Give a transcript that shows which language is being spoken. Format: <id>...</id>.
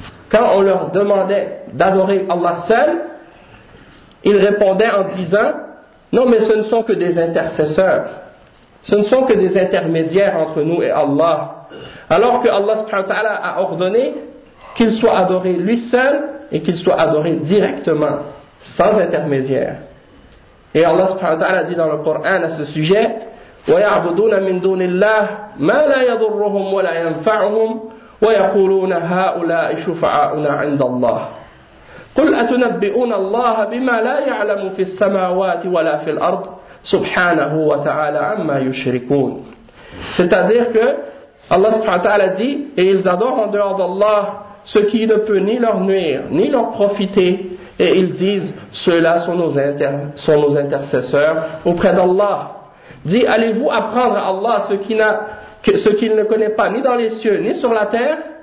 <fr>Quand on leur demandait d'adorer Allah seul, ils répondaient en disant, non mais ce ne sont que des intercesseurs, ce ne sont que des intermédiaires entre nous et Allah. Alors que Allah subhanahu wa ta'ala a ordonné qu'il soit adoré lui seul et qu'il soit adoré directement, sans intermédiaire. Et Allah subhanahu wa ta'ala dit dans le Coran à ce sujet,</fr> <ar>وَيَعْبُدُونَ مِنْ دُونِ اللَّهِ مَا لَا يَضُرُّهُمْ وَلَا يَنْفَعُهُمْ وَيَقُولُونَ هَؤُلَاءِ شُفَعَاؤُنَا عِنْدَ اللَّهِ قُلْ أَتُنَبِّئُونَ اللَّهَ بِمَا لَا يَعْلَمُ فِي السَّمَاوَاتِ وَلَا فِي الْأَرْضِ سُبْحَانَهُ وَتَعَالَى عَمَّا يُشْرِكُونَ.</ar> <fr>C'est-à-dire que Allah subhanahu wa ta'ala dit, et ils adorent en dehors d'Allah ce qui ne peut ni leur nuire, ni leur profiter, et ils disent, ceux-là sont nos intercesseurs auprès d'Allah. Dit, allez-vous apprendre à Allah ce qu'il ne connaît pas ni dans les cieux ni sur la terre?</fr>